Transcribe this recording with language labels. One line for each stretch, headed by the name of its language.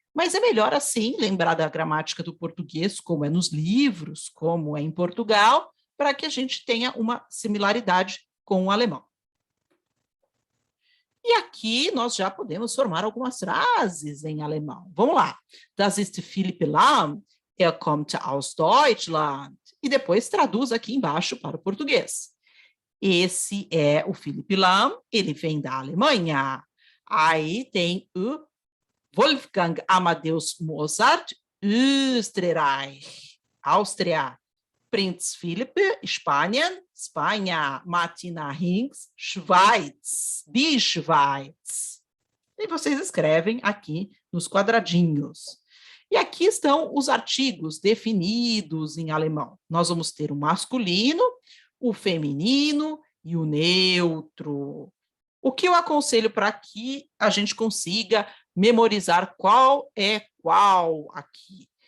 Portuguese: Mas é melhor assim lembrar da gramática do português, como é nos livros, como é em Portugal, para que a gente tenha uma similaridade com o alemão. E aqui nós já podemos formar algumas frases em alemão. Vamos lá.
German: Das ist Philipp Lahm, kommt aus Deutschland.
Portuguese: E depois traduz aqui embaixo para o português. Esse é o Philipp Lahm, ele vem da Alemanha. Aí tem o Wolfgang Amadeus Mozart, Österreich, Áustria. Prinz Philipp, Espanha.
German: Martina Hinks, Schweiz, die Schweiz.
Portuguese: E vocês escrevem aqui nos quadradinhos. E aqui estão os artigos definidos em alemão. Nós vamos ter o masculino, o feminino e o neutro. O que eu aconselho para que a gente consiga memorizar qual é qual aqui?